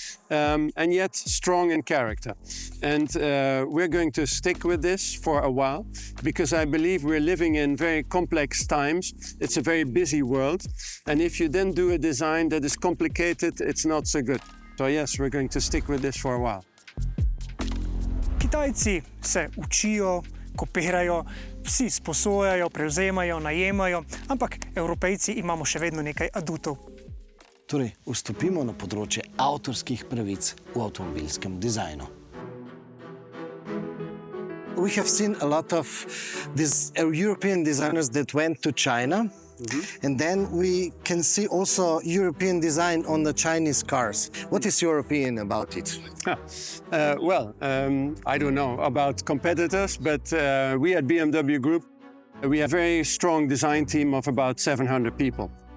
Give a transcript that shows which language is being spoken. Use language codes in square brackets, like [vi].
[en] And yet strong in character. And we're going to stick with this for a while because I believe we're living in very complex times. It's a very busy world. And if you then do a design that is complicated, it's not so good. So yes, we're going to stick with this for a while. [sl] Kitajci se učijo, kopirajo, vsi sposojajo, prevzemajo, najemajo, ampak Evropejci imamo še vedno nekaj adutov. Torej, vstopimo na področje avtorskih pravic v avtomobilskem dizajnu. [en] We have seen a lot of these European designers that went to China, and then we can see also European design on the Chinese cars. What is your opinion about it? I don't know about competitors, but we at BMW Group, we have a very strong design team of about 700 people.